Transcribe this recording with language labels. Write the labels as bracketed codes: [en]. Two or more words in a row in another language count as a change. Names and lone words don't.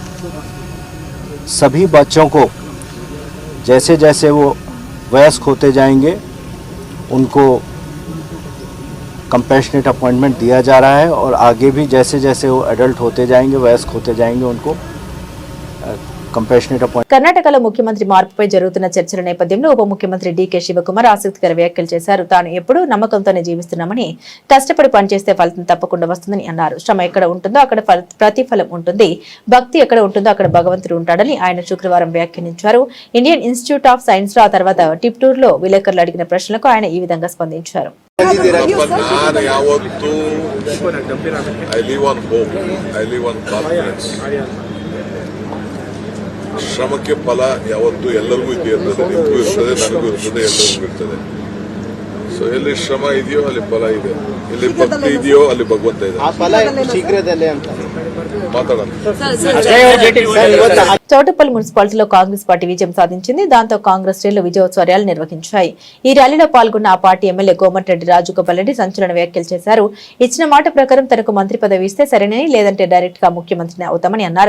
[hi] सभी बच्चों को जैसे जैसे वो वयस्क होते जाएंगे उनको [en] compassionate appointment [hi] दिया जा रहा है और आगे भी जैसे जैसे वो एडल्ट होते जाएंगे, वयस्क होते जाएंगे, उनको [en] compassionate appointment. [te] కర్ణాటకలో ముఖ్యమంత్రి మార్పుపై జరుగుతున్న చర్చల నేపథ్యంలో ఉప ముఖ్యమంత్రి డీకే శివకుమార్ ఆసక్తికర వ్యాఖ్యలు చేశారు. తాను ఎప్పుడూ నమ్మకంతోనే జీవిస్తున్నామని, కష్టపడి పనిచేస్తే ఫలితం తప్పకుండా వస్తుందని అన్నారు. శ్రమ ఎక్కడ ఉంటుందో అక్కడ ప్రతిఫలం ఉంటుంది, భక్తి ఎక్కడ ఉంటుందో అక్కడ భగవంతుడు ఉంటాడని ఆయన శుక్రవారం వ్యాఖ్యానించారు. ఇండియన్ ఇన్స్టిట్యూట్ ఆఫ్ సైన్స్ లో ఆ తర్వాత టిప్టూర్ లో విలేకరులు అడిగిన ప్రశ్నలకు ఆయన ఈ విధంగా స్పందించారు. [kn] ಶ್ರಮಕ್ಕೆ ಫಲ ಯಾವತ್ತೂ ಎಲ್ಲರಿಗೂ ಇರ್ತದೆ, ನಿಮಗೂ ಇರ್ತದೆ, ನನಗೂ ಇರ್ತದೆ, ಎಲ್ಲರಿಗೂ ಇರ್ತದೆ. ಸೊ ಎಲ್ಲಿ ಶ್ರಮ ಇದೆಯೋ ಅಲ್ಲಿ ಫಲ ಇದೆ, ಎಲ್ಲಿ ಭಕ್ತಿ ಇದೆಯೋ ಅಲ್ಲಿ ಭಗವಂತ ಇದೆ. ಶೀಘ್ರದಲ್ಲೇ ಅಂತ ಮಾತಾಡೋಣ. [te] చౌటుప్పల్ మున్సిపాలిటీలో కాంగ్రెస్ పార్టీ విజయం సాధించింది. దాంతో కాంగ్రెస్ శ్రేణులు విజయోత్సవాలు నిర్వహించాయి. ఈ ర్యాలీలో పాల్గొన్న ఆ పార్టీ ఎమ్మెల్యే కోమటిరెడ్డి రాజగోపాల్ రెడ్డి సంచలన వ్యాఖ్యలు చేశారు. ఇచ్చిన మాట ప్రకారం తనకు మంత్రి పదవి ఇస్తే సరేనని, లేదంటే డైరెక్ట్ గా ముఖ్యమంత్రిని అవుతామని అన్నారు.